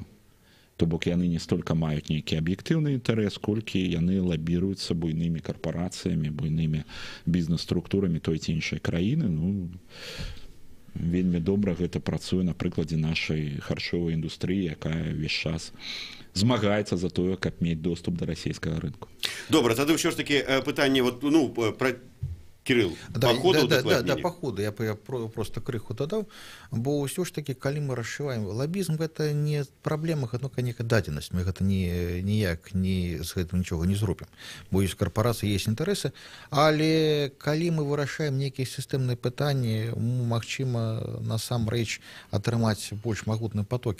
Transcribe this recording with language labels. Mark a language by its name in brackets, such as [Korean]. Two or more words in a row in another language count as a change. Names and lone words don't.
[Belarusian] То бок яны не столькі маюць нейкі аб'ектыўны інтарэс, колькі яны лабіруюцца буйнымі карпарацыямі, буйнымі бізнес-структурамі той ці іншай краіны. Ну, вельмі добра гэта працуе на прыкладзе нашай харчовай індустрыі, якая ўвесь час змагаецца за тое, каб мець доступ да расійскага рынку. Добра, тады ўсё ж такі пытанне, вот, ну, пра Кирилл, да, [Russian] по ходу по ходу [Belarusian] я просто крыху дадаў, бо ўсё ж таки, калі мы расшываем лоббізм, гэта не праблема, гэта нейкая дадзенасць, мы гэта ніяк з гэтым нічога не зробім, бо ёсць карпорацыі, ёсць інтарэсы, але калі мы вырашаем нейкія сістэмныя пытанні, магчыма насамрэч атрымаць больш магутныя потокі.